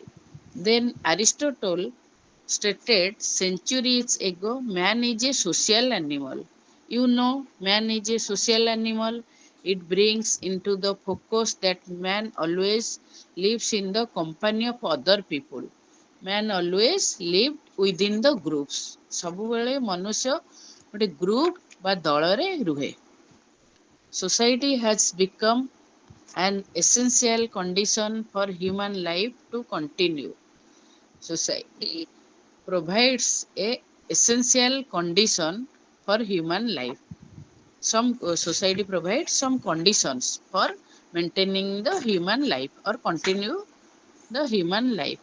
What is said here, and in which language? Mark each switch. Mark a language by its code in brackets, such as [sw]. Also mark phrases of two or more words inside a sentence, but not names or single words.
[en] Then Aristotle stated centuries ago, man is a social animal. You know, man is a social animal. It brings into the focus that man always lives in the company of other people. Man always lived within the groups. [or] ସବୁବେଳେ ମନୁଷ୍ୟ ଗୋଟେ ଗ୍ରୁପ ବା ଦଳରେ ରୁହେ. [en] Society has become an essential condition for human life to continue. Society provides a essential condition for human life. Some society provides some conditions for maintaining the human life or continue the human life.